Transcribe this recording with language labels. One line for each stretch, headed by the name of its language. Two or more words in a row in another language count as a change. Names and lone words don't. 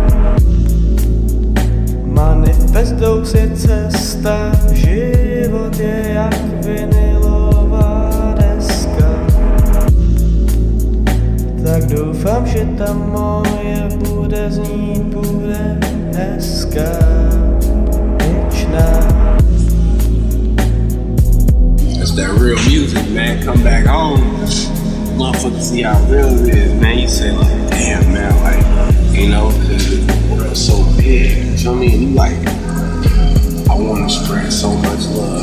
Czech: Manifestou si cesta, život je jak vinilová deska. Tak doufám, že ta moje bude znít, bude hezká, věčná.
English: That's that real music, man. Come back home, motherfucker, see how real it is, man. You say like, damn, man, like, you know, the world's so big. You know what I mean? You like, I want to spread so much love.